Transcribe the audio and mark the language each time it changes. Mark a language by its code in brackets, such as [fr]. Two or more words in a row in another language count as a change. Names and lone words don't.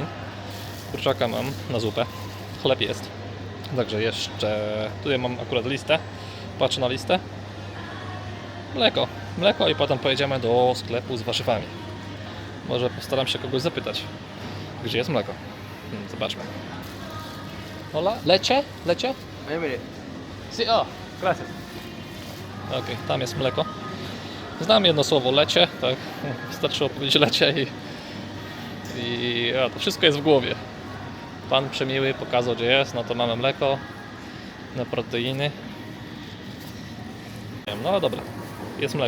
[pl] Kurczaka mam na zupę. Chleb jest. Także jeszcze... Tutaj mam akurat listę. Patrzę na listę. Mleko i potem pojedziemy do sklepu z warzywami. Może postaram się kogoś zapytać, gdzie jest mleko. Zobaczmy. [es] Hola, leche? Leche? Sí, oh, gracias. [pl] Okej, tam jest mleko. Znam jedno słowo lecie, tak. Wystarczyło powiedzieć lecie i to wszystko jest w głowie. Pan przemiły pokazał, gdzie jest, no to mamy mleko na proteiny. No dobra, jest mleko.